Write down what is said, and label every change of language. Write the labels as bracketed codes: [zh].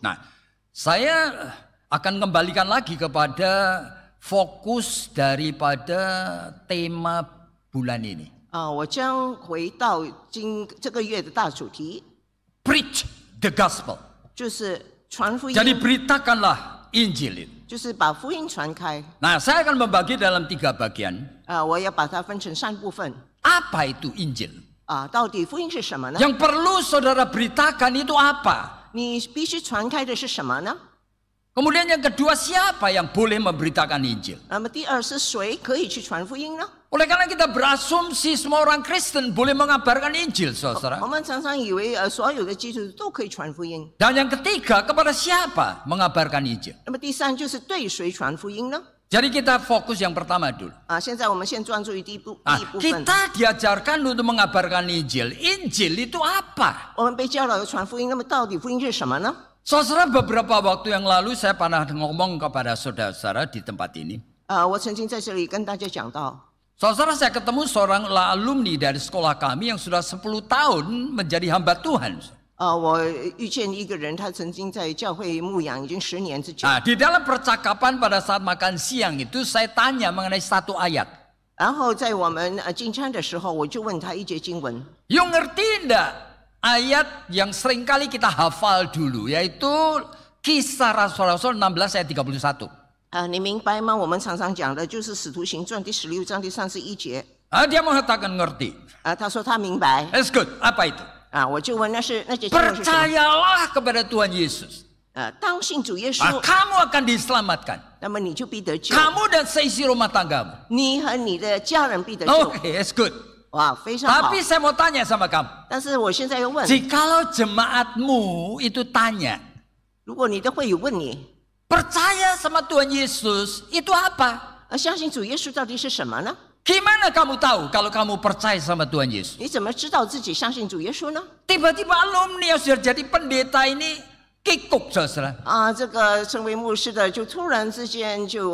[id] Nah, saya akan kembalikan lagi kepada fokus daripada tema bulan ini. [zh] 我将回到这个月的大主题， [en] Preach the gospel. [zh] 就是传福音， [id] Jadi beritakanlah Injil itu. [zh] 就是把福音传开。 [id] Nah, saya akan membagi dalam 3 bagian. [zh] 我要把它分成3部分。 [id] Apa itu Injil? [zh] 到底福音是什么呢？ [id] Yang perlu saudara beritakan itu apa? [zh] 你必须传开的是什么呢？ [id] Kemudian yang kedua, siapa yang boleh memberitakan Injil? [zh] 那么第二是谁可以去传福音呢？ [id] Oleh karena kita berasumsi semua orang Kristen boleh mengabarkan Injil, [zh] 我 [id] saudara. [zh] 们常常以为所有的基督徒都可以传福音。 [id] Dan yang ketiga, kepada siapa mengabarkan Injil? [zh] 那么第三就是对谁传福音呢？ [id] Jadi kita fokus yang pertama dulu. [zh] 现在我们先专注于第一部分。 [id] Kita diajarkan untuk mengabarkan Injil. Injil itu apa? [zh] 我们被教导要传福音，那么到底福音是什么呢？ [id] Saudara, beberapa waktu yang lalu saya pernah ngomong kepada saudara-saudara di tempat ini. [zh] 我曾经在这里跟大家讲到， [id] Saudara, saya ketemu seorang alumni dari sekolah kami yang sudah 10 tahun menjadi hamba Tuhan. [zh] 我遇见一个人，他曾经在教会牧养已经10年之久。 [id] Di dalam percakapan pada saat makan siang itu saya tanya mengenai satu ayat. [zh] 然后在我们进餐的时候，我就问他一节经文。 [id] You ngerti enggak ayat yang seringkali kita hafal dulu, yaitu Kisah Rasul-Rasul 16 ayat 31. [zh] 你明白吗？我们常常讲的就是《使徒行传》第16章第31节。 [id] Dia mengatakan ngerti. [zh] 他说他明白。 [en] That's good. [id] Apa itu? [zh] 我就问那节经文是什么？ [id] Percayalah kepada Tuhan Yesus. [zh] 当信主耶稣， [id] Kamu akan diselamatkan. [zh] 那么你就必得救。 [id] Kamu dan seisi rumah tanggamu. [zh] 你和你的家人必得救。 [en] Oke, that's good. [zh] 哇，非常好。 [id] Tapi saya mau tanya sama kamu. [zh] 但是我现在要问， [id] Jikalau jemaatmu itu tanya, [zh] 如果你的会友问你， [id] percaya sama Tuhan Yesus itu apa? [zh] 相信主耶稣到底是什么呢？ [id] Gimana kamu tahu kalau kamu percaya sama Tuhan Yesus? [zh] 你怎么知道自己相信主耶稣呢？ [id] Tiba-tiba alumni yang sudah jadi pendeta ini kikuk, saudara. [zh] 这个成为牧师的就突然之间就